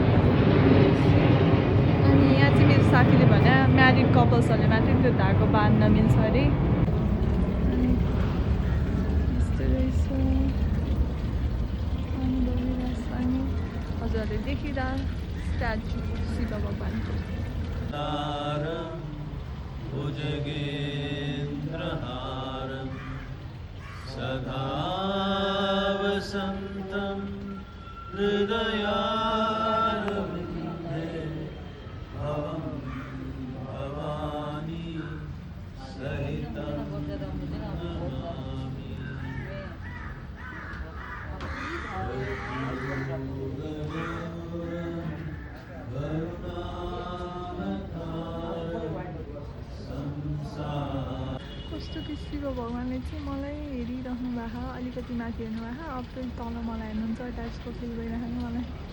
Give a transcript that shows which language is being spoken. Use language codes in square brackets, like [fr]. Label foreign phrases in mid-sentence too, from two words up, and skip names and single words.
[ne] अनि यहाँ चाहिँ मेरो साथीले भने [en] married couples [ne] मात्रै त्यो धागो बाँध्न मिल्छ अरे। यस्तो रहेछ अनि बगिरहेछ। अनि हजुरहरूले देखिरह स्ट्याचु शिव भगवानको। [sa] सदा वसन्तं हृदयारविन्दे भवं भवानी सहितं नमामि। [ne] कस्तो कि शिव भगवान्ले चाहिँ मलाई हेरिराख्नु भएको अलिकति माथि हेर्नु भएको अब चाहिँ तल मलाई हेर्नुहुन्छ टाइप्सको फिल भइराख्नु मलाई।